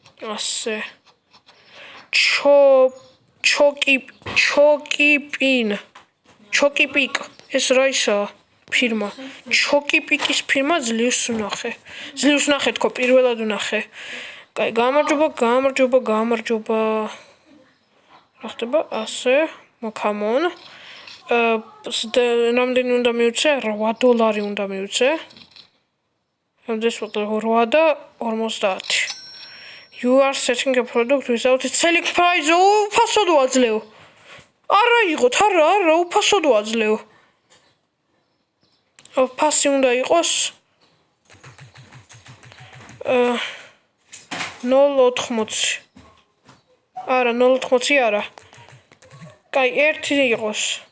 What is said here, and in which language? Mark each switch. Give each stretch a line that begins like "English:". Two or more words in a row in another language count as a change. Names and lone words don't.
Georgian: ასე ჩოკიპინ ჩოკი პიკ ეს რა ისაა ფირმა ჩოკი პიკის ფირმა ძლივს ვნახე თქო პირველად ვნახე კაი გამარჯობა რა ხდება ასე
English: come on
Georgian: რამდენი უნდა მივცე $8 უნდა მივცე ამდეს ვიყო 8 და 50
English: You are setting a product without its selling price.
Georgian: უფასოდ ვაძლევ. არა იყოთ, არა, უფასოდ ვაძლევ. ფასი უნდა იყოს 0.80. არა, 0.80 არა. კაი, 1 იყოს.